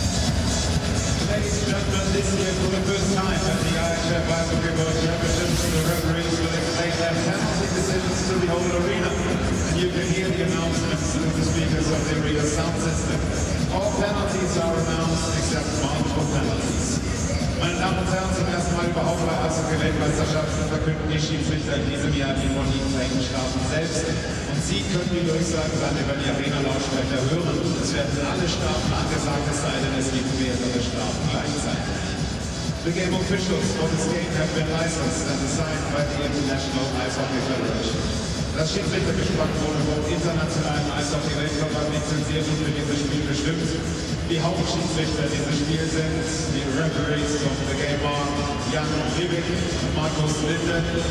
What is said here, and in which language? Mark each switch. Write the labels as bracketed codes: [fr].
[en] This year, for the first time at the IIHF Ice Hockey World Championships, the referees will explain their penalty decisions to the whole arena. And you can hear the announcements through the speakers of the arena sound system. All penalties are announced except multiple penalties. [de] Meine Damen und Herren, zum ersten Mal überhaupt bei Eishockey-Weltmeisterschaften verkünden die Schiedsrichter in diesem Jahr die von ihnen verhängten Strafen selbst. Und Sie können die Durchsagen dann über die Arena-Lautsprecher hören. Es werden alle Strafen angesagt, es sei denn, es gibt mehrere Strafen gleichzeitig. [en] The game officials for this game have been licensed and assigned by the International Ice Hockey Federation. [de] Das Schiedsrichtergespann wurde vom internationalen Eishockey-Weltverband lizenziert und für dieses Spiel bestimmt. Die Hauptschiedsrichter dieses Spiels sind die [en] Referees of the game are [de] Jan Rivik und Markus Linde.